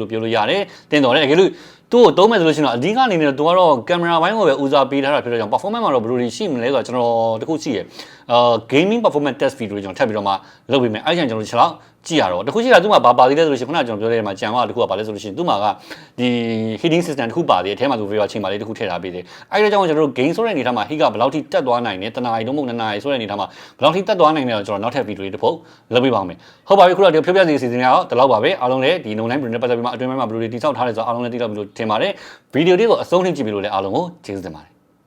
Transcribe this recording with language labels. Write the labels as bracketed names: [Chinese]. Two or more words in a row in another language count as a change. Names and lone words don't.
[Burmese] လို့ပြောလို့ရတယ်တင်တော်တယ်တကယ်လို့သူ့ကိုသုံးမယ်ဆိုလို့ရှိရင်တော့အဓိကအနေနဲ့သူကတော့ကင်မရာဘိုင်းကိုပဲဦးစားပေးထားတာဖြစ်တော့ကြောင့် performance မှာတော့ဘယ်လိုရှိမလဲဆိုတော့ကျွန်တော်တခု ရှိရယ် [English] gaming performance test video [Burmese] တွေကျွန်တော်ထပ်ပြီးတော့မှလုပ်ပေးမယ်အဲ့ကျွန်တော်တို့ချက်လောက်ကြည့်ရတော့တခုရှိတာသူ့မှာဘာပါသေးလဲဆိုလို့ရှိရင်ခုနကကျွန်တော်ပြောတဲ့မှာကြံသွားတာတခုကဘာလဲဆိုလို့ရှိရင်သူ့မှာကဒီ [English] heating system [Burmese] တခုပါသေးတယ်အဲထဲမှာသူ video ချိန်ပါလေးတခုထည့်ထားပေးတယ်အဲ့ဒါကြောင့်ကျွန်တော်တို့ game ဆိုတဲ့အနေထားမှာ heat ကဘယ်လောက်ထိတက်သွားနိုင်လဲတနားရီတော့မဟုတ်2နာရီဆိုတဲ့အနေထားမှာဘယ်လောက်ထိတက်သွားနိုင်လဲတော့ကျွန်တော်နောက်ထပ် video တွေတစ်ပုတ်လုပ်ပေးပါမယ်ဟုတ်ပါပြီခုတော့ဒီဖြုတ်ပြစီအစီအစဉ်ကတော့ဒီလောက်ပါပဲအားလုံးလည်းဒီ [English] online video [Burmese] နဲ့ပတ်သက်ပြီးမှအတွင်းပိုင်းမှာဘယ်လိုတွေတိစောက်ထားလဲဆိုတော့အားလုံးလည်းသိတော့ပြီလို့ထင်ပါတယ်ဗီဒီယိုလေးကိုအဆုံးထိကြည့်ပြီးလို့လည်းအားလုံးကိုကျေးဇူးတင်ပါတယ်